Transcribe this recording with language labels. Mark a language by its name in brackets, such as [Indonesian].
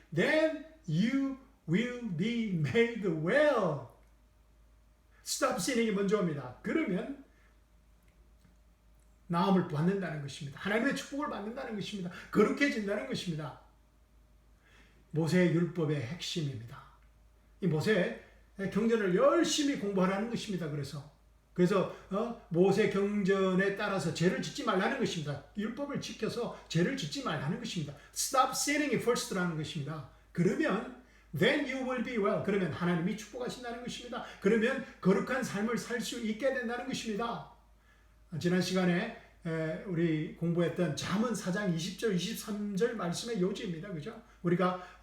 [English] Then you will be made well. Stop sinning [Korean] 이 먼저 옵니다. 그러면 나음을 받는다는 것입니다. 하나님의 축복을 받는다는 것입니다. 거룩해진다는 것입니다. 모세의 율법의 핵심입니다. 이 모세 경전을 열심히 공부하라는 것입니다. 그래서 모세 경전에 따라서 죄를 짓지 말라는 것입니다. 율법을 지켜서 죄를 짓지 말라는 것입니다. [English] Stop sinning [Korean] 이 first라는 것입니다. 그러면 [English] then you will be well. [Korean] 그러면 하나님이 축복하신다는 것입니다. 그러면 거룩한 삶을 살 수 있게 된다는 것입니다. 지난 시간에 우리 공부했던 잠언 4장 20절 23절 말씀의 요지입니다. 그죠? 우리가